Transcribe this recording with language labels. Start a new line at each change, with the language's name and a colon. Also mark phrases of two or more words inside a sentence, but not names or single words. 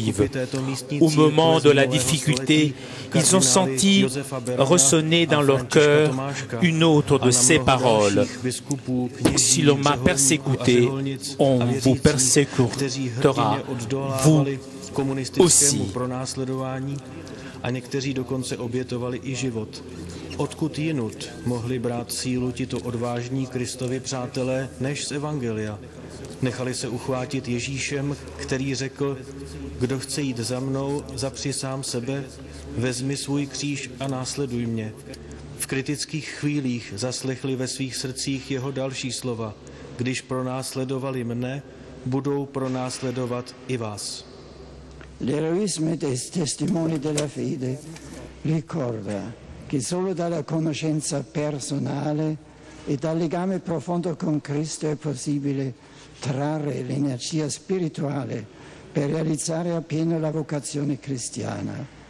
French: » Au moment de la difficulté, ils ont senti ressonner dans leur cœur une autre de ces paroles. « Si l'on m'a persécuté, on vous persécutera, vous aussi. »
Czech: A někteří dokonce obětovali i život. Odkud jinut mohli brát sílu tito odvážní Kristovi přátelé než z Evangelia? Nechali se uchvátit Ježíšem, který řekl, kdo chce jít za mnou, zapři sám sebe, vezmi svůj kříž a následuj mě. V kritických chvílích zaslechli ve svých srdcích jeho další slova. Když pronásledovali mne, budou pronásledovat i vás.
Italian: L'eroismo dei testimoni della fede ricorda che solo dalla conoscenza personale e dal legame profondo con Cristo è possibile trarre l'energia spirituale per realizzare appieno la vocazione cristiana.